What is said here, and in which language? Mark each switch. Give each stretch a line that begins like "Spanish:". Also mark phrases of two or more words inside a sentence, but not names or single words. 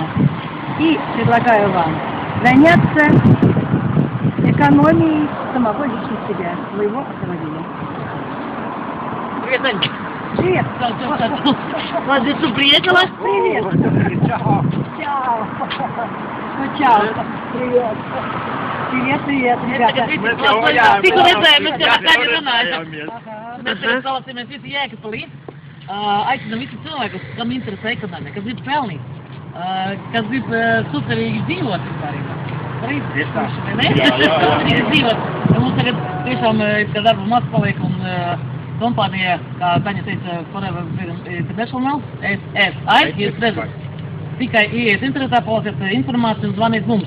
Russian: И предлагаю вам заняться экономией самого лично себя, своего автомобиля. Привет, Анечка. Привет. Вас здесь приехала? Привет. Чао. Чао. Ну, чао. Привет. Привет, ребята.
Latvian: Tik redzējamies, ka tā ir runāja. Mēs tagad salāsimies visi Jēkabpilī. Aicinam visi cilvēkus, kam interesē ekonomika, kas grib pelnīt, kas grib superīgi dzīvot vispārībā. Mums tagad tiešām, ka darba maz paliek un kompānija, kā Taņa teica, Forever Freedom International, FFI, jūs redzat, tikai ieiet internetā, palasiet informāciju un zvaniet mums.